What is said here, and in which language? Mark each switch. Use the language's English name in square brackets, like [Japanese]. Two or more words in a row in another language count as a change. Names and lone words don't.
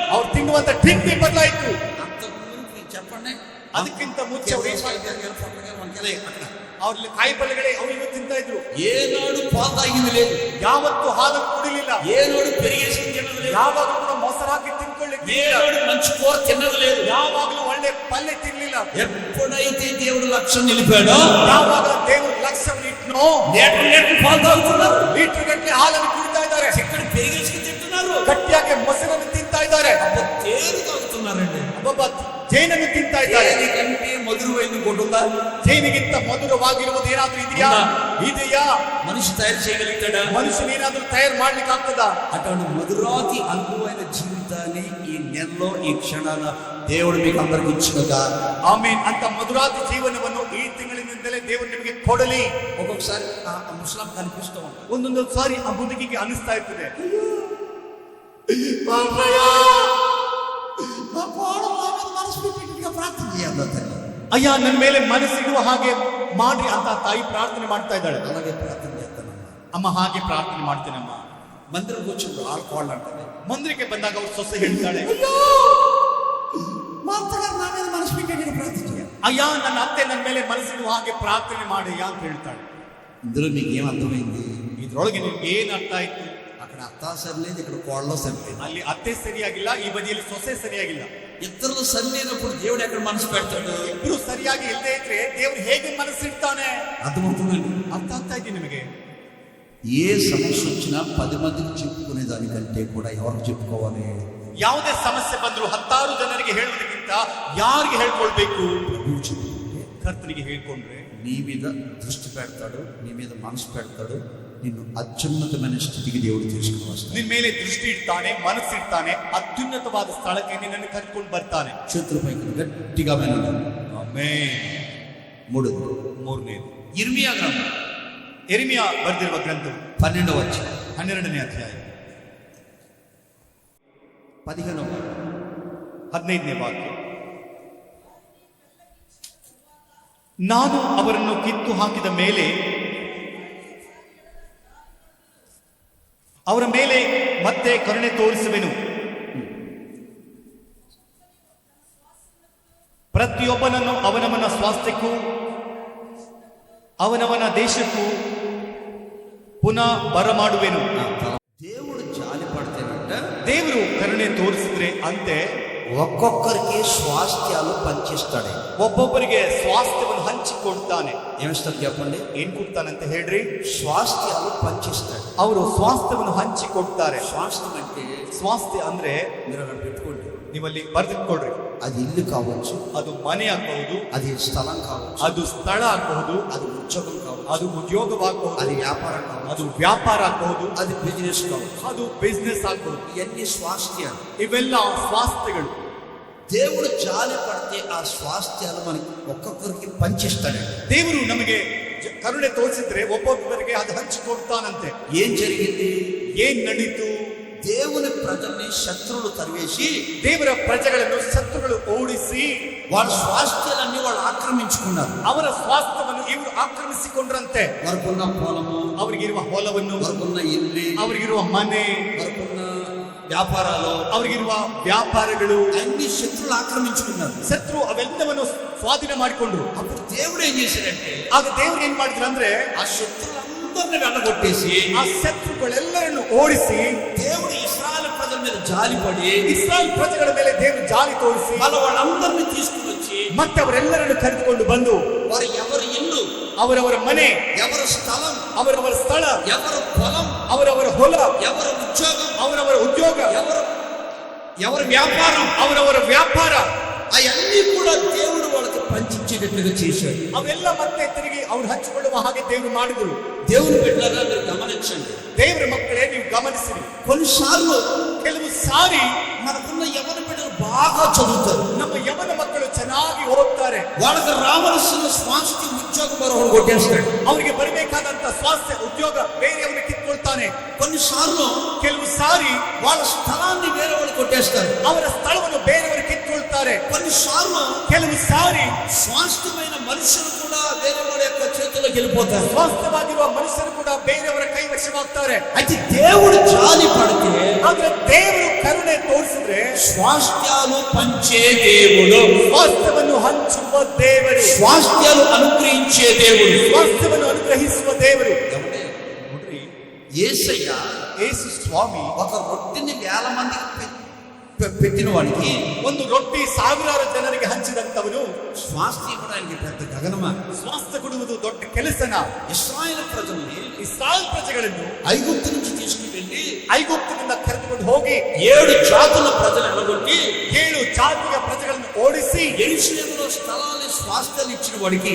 [Kannada] ಅವ್ರು ತಿನ್ನುವಂತ ತಿಂಡಿ ಬದಲಾಯಿತು. [Telugu] చెప్పండి, [Kannada] ಅದಕ್ಕಿಂತ ಮುಂಚೆ ಅವ್ರಲ್ಲಿ ಕಾಯಿ ಪಲ್ಯಗಳೇ ಅವ್ರಿಗೆ ತಿಂತಾ ಇದ್ರು. [Telugu] ఏనాడు పాల్ తాగిద్దు లేదు. [Kannada] ಯಾವತ್ತು ಹಾಲು ಕುಡಿಲಿಲ್ಲ. [Telugu] ఏనాడు పెరిగేసిన తిన్నోదు లేదు. [Kannada] ಯಾವಾಗಲೂ ಕೂಡ ಮೊಸರಾಕಿ ತಿನ್ಕೊಳ್ಳಿಕ್ಕೆ. [Telugu] ఏనాడు మంచి కూర తిన్నది లేదు. [Kannada] ಯಾವಾಗಲೂ ಒಳ್ಳೆ ಪಲ್ಯ ತಿನ್ಲಿಲ್ಲ. [Telugu] ఎప్పుడైతే దేవుడు లక్ష్యం నిలిపాడో, [Kannada] ಯಾವಾಗ ದೇವರು ಲಕ್ಷ್ಯವನ್ನು ಇಟ್ನೋ, [Telugu] లీటర్ పాలు తాగుతున్నారు. [Kannada] ಲೀಟರ್ ಗಟ್ಟಲೆ ಹಾಲನ್ನು ಕುಡಿತಾ ಇದ್ದಾರೆ. [Telugu] చిక్కడి పెరిగేసి తింటున్నారు. [Kannada] ಗಟ್ಟಿಯಾಗಿ ಮೊಸರನ್ನು ತಿಂತಾ ಇದ್ದಾರೆ. [Telugu] తేనె తాగుతున్నారండి. [Kannada] ಒಬ್ಬ ಜೇನನ್ನು ತಿಂತಾ ಇದ್ದಾರೆ. [Telugu] దేనికంటే మధురమైన కొడుందా? [Kannada] ಜೇನಿಗಿಂತ ಮಧುರವಾಗಿರುವುದು ಏನಾದ್ರೂ ಇದೆಯಾ? ಇದೆಯಾ? [Telugu] మనిషి తయారు చేయగలుగుతాడా? [Kannada] ಮನುಷ್ಯನ ಏನಾದ್ರೂ ತಯಾರು ಮಾಡ್ಲಿಕ್ಕೆ ಆಗ್ತದ? [Telugu] అటువంటి మధురాతి అనుభవమైన జీవితాన్ని ఈ నెలలో ఈ క్షణాన దేవుడు మీకు అందరికి ఇచ్చినగా. [Kannada] ಆಮೇನ್. ಅಂತ ಮಧುರಾತಿ ಜೀವನವನ್ನು ಈ ತಿಂಗಳಿನಿಂದಲೇ ದೇವರು ನಿಮಗೆ ಕೊಡಲಿ. [Telugu] ఒక్కొక్కసారి ఆ ముస్లాం కనిపిస్తూ ఉంటాం. [Kannada] ಒಂದೊಂದು ಸಾರಿ ಆ ಮುದುಕಿಗೆ ಅನಿಸ್ತಾ ಇರ್ತದೆ, [Telugu] ప్రార్థన చేయాలి. [Kannada] ಅಯ್ಯ ನನ್ನ ಮೇಲೆ ಮನಸ್ಸಿಡುವ ಹಾಗೆ ಮಾಡ್ರಿ ಅಂತ ತಾಯಿ ಪ್ರಾರ್ಥನೆ ಮಾಡ್ತಾ ಇದ್ದಾಳೆ. [Telugu] అలాగే ప్రార్థన చేస్తానమ్మా. [Kannada] ಅಮ್ಮ ಹಾಗೆ ಪ್ರಾರ್ಥನೆ ಮಾಡ್ತೇನಮ್ಮ. [Telugu] మందిరం కూర్చుంటారు, ఆడుకోవాలి అంటారు. [Kannada] ಮಂದಿರಕ್ಕೆ ಬಂದಾಗ ಅವ್ರು ಸೊಸೆ ಹೇಳ್ತಾಳೆ, [Telugu] మా అత్తగారు నా మీద మనసు పెట్టి ప్రార్థన చేయాలి. [Kannada] ಅಯ್ಯ ನನ್ನ ಅತ್ತೆ ನನ್ನ ಮೇಲೆ ಮನಸ್ಸಿಡುವ ಹಾಗೆ ಪ್ರಾರ್ಥನೆ ಮಾಡಯ್ಯ ಅಂತ ಹೇಳ್ತಾಳೆ. [Telugu] ఇందులో మీకు ఏం అర్థమైంది? [Kannada] ಇದ್ರೊಳಗೆ ನಿಮ್ಗೆ ಏನ್ ಅರ್ಥ ಆಯ್ತು? [Telugu] అక్కడ అత్త సరిలేదు, ఇక్కడ కోళ్ళ సరిలేదు. [Kannada] ಅಲ್ಲಿ ಅತ್ತೆ ಸರಿಯಾಗಿಲ್ಲ, ಈ ಬದಿಯಲ್ಲಿ ಸೊಸೆ ಸರಿಯಾಗಿಲ್ಲ. [Telugu] ఇద్దరు సరిలేనప్పుడు దేవుడు ఎక్కడ మనసు పెడతాడు? [Kannada] ಇಬ್ರು ಸರಿಯಾಗಿ ಇಲ್ಲದೆ ಇದ್ರೆ ದೇವ್ರು ಹೇಗೆ ಮನಸ್ಸಿಡ್ತಾನೆ? [Telugu] అర్థమవుతుందండి? [Kannada] ಅರ್ಥ ಆಗ್ತಾ ಇದೆ ನಿಮಗೆ? [Telugu] ఏ సమస్య వచ్చినా 10 మందికి చెప్పుకునే దానికంటే కూడా ఎవరికి చెప్పుకోవాలి? [Kannada] ಯಾವುದೇ ಸಮಸ್ಯೆ ಬಂದ್ರು 10 ಜನರಿಗೆ ಹೇಳುವುದಕ್ಕಿಂತ ಯಾರಿಗೆ ಹೇಳ್ಕೊಳ್ಬೇಕು? [Telugu] ప్రభువు చెప్పుకుంటే [Kannada] ಕರ್ತನಿಗೆ ಹೇಳ್ಕೊಂಡ್ರೆ [Telugu] నీ మీద దృష్టి పెడతాడు, నీ మీద మనసు పెడతాడు, నిన్ను అత్యున్నతమైన స్థితికి దేవుడు తీసుకుని వస్తాడు. [Kannada] ನಿನ್ ಮೇಲೆ ದೃಷ್ಟಿ ಇಡ್ತಾನೆ, ಮನಸ್ಸಿಡ್ತಾನೆ, ಅತ್ಯುನ್ನತವಾದ ಸ್ಥಳಕ್ಕೆ ನಿನ್ನನ್ನು ಕರ್ಕೊಂಡು ಬರ್ತಾನೆ. [Telugu] చేతుల పైకి గట్టిగా వినండి. [Kannada] ಆಮೆನ್. ಮೂರನೇದು [Telugu] ఇర్మియా గ్రంథం [Kannada] ಯೆರೆಮೀಯ ಬರೆದಿರುವ ಗ್ರಂಥ [Telugu] 12వ అధ్యాయం [Kannada] 12ನೇ ಅಧ್ಯಾಯ 15ನೇ ವಾಕ್ಯ. ನಾನು ಅವರನ್ನು ಕಿತ್ತು ಹಾಕಿದ ಮೇಲೆ ಅವರ ಮೇಲೆ ಮತ್ತೆ ಕರುಣೆ ತೋರಿಸುವೆನು. ಪ್ರತಿಯೊಬ್ಬನನ್ನು ಅವನವನ ಸ್ವಾಸ್ಥ್ಯಕ್ಕೂ ಅವನವನ ದೇಶಕ್ಕೂ ಪುನಃ ಬರಮಾಡುವೆನು. [Telugu] దేవుడు జాలి పడితేనంట, [Kannada] ದೇವರು ಕರುಣೆ ತೋರಿಸಿದ್ರೆ ಅಂತೆ [Telugu] ఒక్కొక్కరికి స్వాస్థ్యాలు పంచిస్తాడు. [Kannada] ಒಬ್ಬೊಬ್ಬರಿಗೆ ಸ್ವಾಸ್ಥ್ಯವನ್ನು ಹಂಚಿಕೊಡ್ತಾನೆ. [Telugu] ఏమిస్తాడు చెప్పండి? [Kannada] ಏನ್ ಕೊಡ್ತಾನಂತ ಹೇಳ್ರಿ? [Telugu] స్వాస్థ్యాలు పంచిస్తాడు. [Kannada] ಅವರು ಸ್ವಾಸ್ಥ್ಯವನ್ನು ಹಂಚಿಕೊಡ್ತಾರೆ. [Telugu] స్వాస్థ్యం అంటే [Kannada] ಸ್ವಾಸ್ಥ್ಯ ಅಂದ್ರೆ [Telugu] మీరు అక్కడ పెట్టుకోండి, [Kannada] ನೀವಲ್ಲಿ ಬರ್ದಿಟ್ಕೊಳ್ರಿ. [Telugu] అది ఇల్లు కావచ్చు, [Kannada] ಅದು ಮನೆ ಆಗಬಹುದು, [Telugu] అది స్థలం కావచ్చు, [Kannada] ಅದು ಸ್ಥಳ ಆಗಬಹುದು, [Telugu] అది ఉద్యోగం కావచ్చు, [Kannada] ಅದು ಉದ್ಯೋಗವಾಗಬಹುದು, [Telugu] అది వ్యాపారం కావచ్చు, [Kannada] ಅದು ವ್ಯಾಪಾರ ಆಗಬಹುದು, [Telugu] అది బిజినెస్ కావచ్చు. [Kannada] ಅದು ಬಿಸ್ನೆಸ್ ಆಗಬಹುದು. [Telugu] ఇవన్నీ స్వాస్థ్యాలు. [Kannada] ಇವೆಲ್ಲ ಸ್ವಾಸ್ಥ್ಯಗಳು. [Telugu] దేవుడు జాలి పడితే ఆ స్వాస్థ్యాలు మనకి ఒక్కొక్కరికి పంచిస్తాడు. [Kannada] ದೇವರು ನಮಗೆ ಕರುಣೆ ತೋರಿಸಿದ್ರೆ ಒಬ್ಬೊಬ್ಬರಿಗೆ ಅದು ಹಂಚಿಕೊಡ್ತಾನಂತೆ. [Telugu] ఏం జరిగింది? [Kannada] ಏನ್ ನಡೀತು? [Telugu] దేవుని ప్రజల్ని శత్రువులు తరివేసి, [Kannada] ದೇವರ ಪ್ರಜೆಗಳನ್ನು ಶತ್ರುಗಳು ಓಡಿಸಿ [Telugu] వాళ్ళ స్వాస్థ్యాలన్నీ వాళ్ళు ఆక్రమించుకున్నారు. [Kannada] ಅವರ ಸ್ವಾಸ್ಥ್ಯವನ್ನು ಇವರು ಆಕ್ರಮಿಸಿಕೊಂಡ್ರಂತೆ. [Telugu] వరకున్న పొలము, [Kannada] ಅವರಿಗಿರುವ ಹೊಲವನ್ನು, [Telugu] వరకున్న ఇల్లు, [Kannada] ಅವರಿಗಿರುವ ಮನೆ, [Telugu] వరకున్న వ్యాపారాలు, [Kannada] ಅವರಿಗಿರುವ ವ್ಯಾಪಾರಗಳು [Telugu] అన్ని శత్రువులు ఆక్రమించుకున్నారు. [Kannada] ಶತ್ರು ಅವೆಲ್ಲವನ್ನು ಸ್ವಾಧೀನ ಮಾಡಿಕೊಂಡ್ರು. [Telugu] అప్పుడు దేవుడు ఏం చేశాడంటే, [Kannada] ಆಗ ದೇವರು ಏನ್ ಮಾಡಿದ್ರು ಅಂದ್ರೆ [Telugu] ఆ శత్రులందరినీ వెళ్ళగొట్టేసి [Kannada] ಆ ಶತ್ರುಗಳೆಲ್ಲರನ್ನು ಓಡಿಸಿ [Telugu] దేవుడు ఇశ్రాయేలు ప్రజల మీద జాలిపడి [Kannada] ಇಸ್ರಾಯೇಲ್ ಪ್ರಜೆಗಳ ಮೇಲೆ ದೇವರು ಜಾಲಿ ತೋರಿಸಿ [Telugu] వాళ్ళందరినీ తీసుకుని వచ్చి [Kannada] ಮತ್ತೆ ಅವರೆಲ್ಲರನ್ನು ಕರೆದುಕೊಂಡು ಬಂದು [Telugu] వారు ఎవరి ఇల్లు, [Kannada] ಅವರವರ ಮನೆ, [Telugu] ఎవరి స్థలం, [Kannada] ಅವರವರ ಸ್ಥಳ, [Telugu] ఎవరి పొలం, [Kannada] ಅವರವರ ಹೊಲ, [Telugu] ఎవరి ఉద్యోగం, [Kannada] ಅವರವರ ಉದ್ಯೋಗ, [Telugu] ఎవరి వ్యాపారం, [Kannada] ಅವರವರ ವ್ಯಾಪಾರ [Telugu] అవన్నీ కూడా దేవుడు వాళ్ళకి పంచిచ్చేటట్లుగా చేశాడు. [Kannada] ಅವೆಲ್ಲ ಮತ್ತೆ ತಿರುಗಿ ಅವ್ರು ಹಂಚಿಕೊಳ್ಳುವ ಹಾಗೆ ದೇವರು ಮಾಡಿದ್ರು. [Telugu] దేవుని బిడ్డలారా మీరు గమనించండి. [Kannada] ದೇವರ ಮಕ್ಕಳೇ ನೀವು ಗಮನಿಸಿರಿ. [Telugu] కొన్నిసార్లు [Kannada] ಕೆಲವು ಸಾರಿ [Telugu] మనకున్న యవన బిడ్డలు బాగా చదువుతారు. [Kannada] ನಮ್ಮ ಯವನ ಮಕ್ಕಳು ಚೆನ್ನಾಗಿ ಓದ್ತಾರೆ. [Telugu] వాళ్ళకి రావాల్సిన స్వాస్థ్య ఉద్యోగం మరొకడు కొట్టేస్తాడు. [Kannada] ಅವರಿಗೆ ಬರಬೇಕಾದಂತ ಸ್ವಾಸ್ಥ್ಯ ಉದ್ಯೋಗ ಬೇರೆಯವರಿಗೆ ಕಿತ್ಕೊಳ್ತಾನೆ. [Telugu] కొన్నిసార్లు [Kannada] ಕೆಲವು ಸಾರಿ [Telugu] వాళ్ళ స్థలాన్ని వేరే వాళ్ళు కొట్టేస్తారు. [Kannada] ಅವರ ಸ್ಥಳವನ್ನು ಬೇರೆಯವರು ಕಿತ್ಕೊಳ್ತಾರೆ. [Telugu] కొన్నిసార్లు [Kannada] ಕೆಲವು ಸಾರಿ [Telugu] స్వాస్థ్యమైన మనుషులు కూడా వేరే వాళ్ళ యొక్క చేతుల్లోకి వెళ్ళిపోతారు. [Kannada] ಸ್ವಾಸ್ಥ್ಯವಾಗಿರುವ ಮನುಷ್ಯರು ಕೂಡ ಬೇರೆಯವರ ಕೈವಶವಾಗ್ತಾರೆ. [Telugu] అయితే దేవుడు జాలి పడితే, [Kannada] ಆದ್ರೆ ದೇವರು ಕರುಣೆ ತೋರಿಸಿದ್ರೆ, [Telugu] స్వాస్థ్యాలు పంచే దేవుడు, [Kannada] ಸ್ವಾಸ್ಥ್ಯವನ್ನು ಹಂಚುವ ದೇವರು, [Telugu] స్వాస్థ్యాలు అనుగ్రహించే దేవుడు, [Kannada] ಸ್ವಾಸ್ಥ್ಯವನ್ನು ಅನುಗ್ರಹಿಸುವ ದೇವರು. ನೋಡ್ರಿ, యేసయ్య ಯೇಸು ಸ್ವಾಮಿ [Telugu] ఒక రొట్టెని వేల మందికి పెట్టిన వాడికి, [Kannada] ಒಂದು ರೊಟ್ಟಿ ಸಾವಿರಾರು ಜನರಿಗೆ ಹಂಚಿದಂತವನು, [Telugu] స్వాస్థ్యం ఇవ్వడానికి పెద్ద గగనమా? [Kannada] ಸ್ವಾಸ್ಥ್ಯ ಕೊಡುವುದು ದೊಡ್ಡ ಕೆಲಸನ. [Telugu] ఇశ్రాయేలు ప్రజల్ని, [Kannada] ಇಸ್ರಾಯೇಲ್ ಪ್ರಜೆಗಳನ್ನು [Telugu] ఐగుప్తు నుంచి తీసుకుని వెళ్ళి [Kannada] ಐಗುಪ್ತದಿಂದ ಕರೆದುಕೊಂಡು ಹೋಗಿ [Telugu] 7 జాతుల ప్రజలు ఎలగొట్టి [Kannada] 7 ಜಾತಿಯ ಪ್ರಜೆಗಳನ್ನು ಓಡಿಸಿ [Telugu] యెరూషలేములో స్థలాన్ని స్వాస్థ్యాలు ఇచ్చిన వాడికి